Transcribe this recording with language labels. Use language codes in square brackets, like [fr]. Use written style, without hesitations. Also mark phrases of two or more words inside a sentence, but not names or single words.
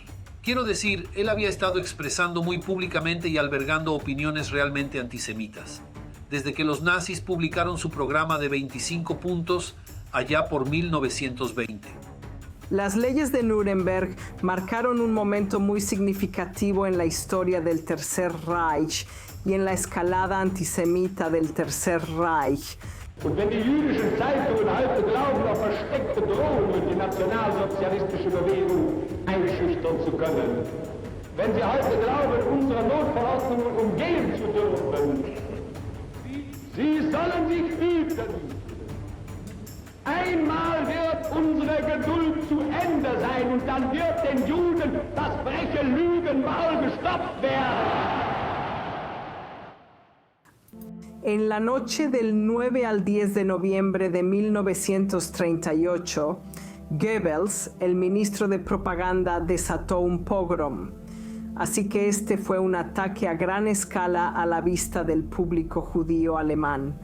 [es] Quiero decir, él había estado expresando muy públicamente y albergando opiniones realmente antisemitas, desde que los nazis publicaron su programa de 25 puntos allá por 1920. Las leyes de Nuremberg marcaron un momento muy significativo en la historia del Tercer Reich y en la escalada antisemita del Tercer Reich. [de] Und wenn die jüdischen Zeitungen heute glauben, auf versteckte Drohungen die nationalsozialistische Bewegung einschüchtern einschüchtern zu können. Wenn Sie heute glauben, unsere Notverordnungen umgehen zu dürfen, Sie sollen sich hüten. Einmal wird unsere Geduld zu Ende sein und dann wird den Juden das freche Lügenmaul gestopft werden. [es] En la noche del 9 al 10 de noviembre de 1938, Goebbels, el ministro de propaganda, desató un pogrom. Así que este fue un ataque a gran escala a la vista del público judío alemán.